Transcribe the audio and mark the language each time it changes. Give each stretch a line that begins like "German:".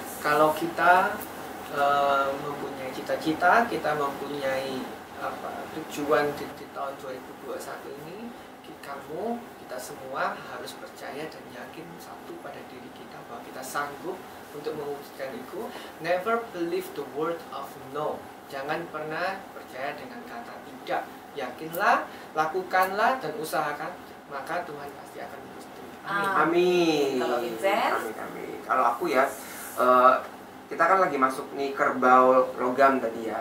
Indonesian: Kalau kita mempunyai cita-cita, kita mempunyai tujuan di tahun 2021 ini, kita semua harus percaya dan yakin satu pada diri kita bahwa kita sanggup untuk mewujudkan itu.
English: Never believe the word of no.
Indonesian: Jangan pernah percaya dengan kata tidak. Yakinlah, lakukanlah dan usahakan, maka Tuhan pasti akan merestui. Amin. Kalau Vincent? Amin. Kalau aku ya, kita kan lagi masuk nih kerbau logam tadi ya.